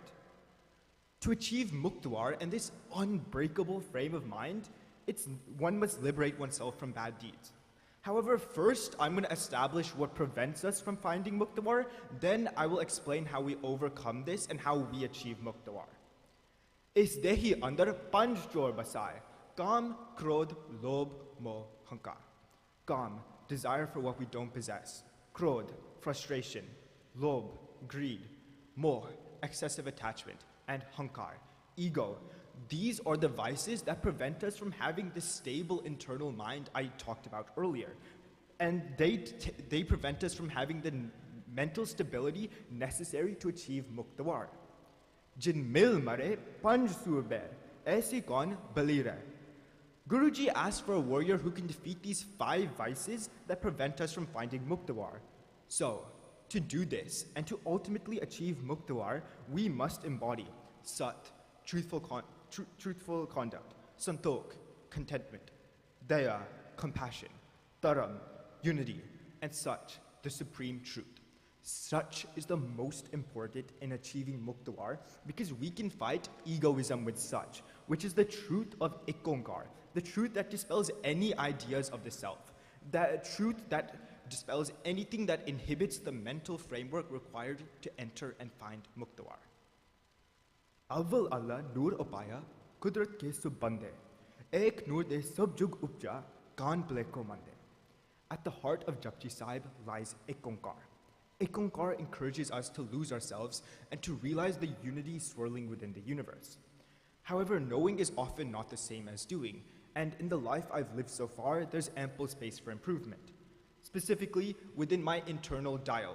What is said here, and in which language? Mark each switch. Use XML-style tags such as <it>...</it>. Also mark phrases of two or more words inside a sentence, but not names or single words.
<en>To achieve Muktuar and this unbreakable frame of mind, one must liberate oneself from bad deeds. However, first I'm going to establish what prevents us from finding Muktawar, then I will explain how we overcome this and how we achieve Muktawar.</en> <pa>ਇਸ ਦੇਹੀ ਅੰਦਰ ਪੰਜ ਚੋਰ ਬਸਾਏ, ਕਾਮ, ਕ੍ਰੋਧ, ਲੋਭ, ਮੋਹ, ਹੰਕਾਰ.</pa> <en>Kam, desire for what we don't possess. Krodh, frustration. Lobh, greed. Moh, excessive attachment. And Hankar, ego. These are the vices that prevent us from having the stable internal mind I talked about earlier. And they prevent us from having the mental stability necessary to achieve Muktawar.</en> <pa>ਜਿਨ ਮਿਲ ਮਾਰੇ ਪੰਜ ਸੂਰਬੀਰ, ਐਸੇ ਕੌਣ ਬਲੀ ਰਹੇ.</pa> <en>Guruji asked for a warrior who can defeat these 5 vices that prevent us from finding Muktawar. So, to do this and to ultimately achieve Muktawar, we must embody Sat, truthful conduct, Santok, contentment, Daya, compassion, Dharam, unity, and Sach, the supreme truth. Such is the most important in achieving Muktawar because we can fight egoism with such, which is the truth of Ikonkar, the truth that dispels any ideas of the self, that truth that dispels anything that inhibits the mental framework required to enter and find Muktawar.</en> <pa>ਅਵਲ ਅੱਲਾਹ ਨੂਰ ਉਪਾਇਆ, ਕੁਦਰਤ ਕੇ ਸਭ ਬੰਦੇ, ਏਕ ਨੂਰ ਤੇ ਸਭ ਜਗ ਉਪਜਿਆ, ਕੌਨ ਭਲੇ ਕੋ ਮੰਦੇ.</pa> <en>At the heart of Japji Sahib lies Ikonkar. Ikonkar encourages us to lose ourselves and to realize the unity swirling within the universe. However, knowing is often not the same as doing, and in the life I've lived so far, there's ample space for improvement, specifically within my internal dialogue.</en>